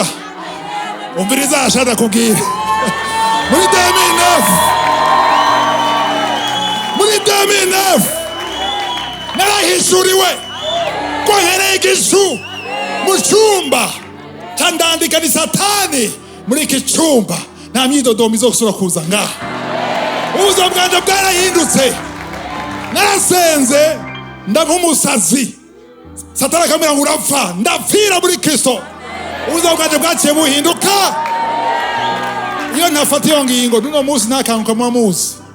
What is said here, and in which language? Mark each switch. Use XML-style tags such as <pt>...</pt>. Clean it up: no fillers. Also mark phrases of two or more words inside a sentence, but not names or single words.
<rn>Umbiriza ashaka kubwira. Muri 2009 narahishuriwe ko nkereye igicu mu cyumba cyandandika ni Satani. Muri iki cyumba nta myidodomo izosura kuza ngaha. Ubuzima bwanje bwarahindutse, narasenze ndaba umusazi. Satani akamera ngo urapfa, ndapfira muri Kristo. Ubuzima bwanje bwaciye buhinduka. Iyo ntafata iyo ngingo nuno munsi ntakanguka mu muzi.</rn>